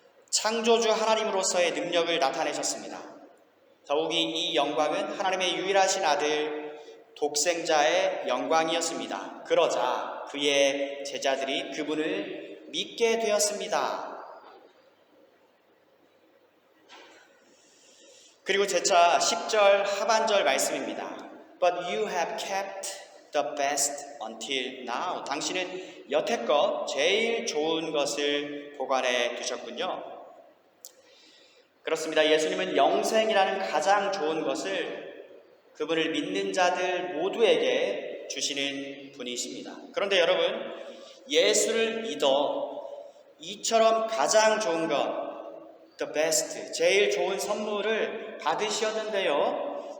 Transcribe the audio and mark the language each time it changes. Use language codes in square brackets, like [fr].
[ko] 창조주 하나님으로서의 능력을 나타내셨습니다. 더욱이 이 영광은 하나님의 유일하신 아들 독생자의 영광이었습니다. 그러자 그의 제자들이 그분을 믿게 되었습니다. 그리고 제차 10절 하반절 말씀입니다. [en] But you have kept the best until now. [ko] 당신은 여태껏 제일 좋은 것을 보관해 두셨군요. 그렇습니다. 예수님은 영생이라는 가장 좋은 것을 그분을 믿는 자들 모두에게 주시는 분이십니다. 그런데 여러분, 예수를 믿어 이처럼 가장 좋은 것, the best, 제일 좋은 선물을 받으셨는데요.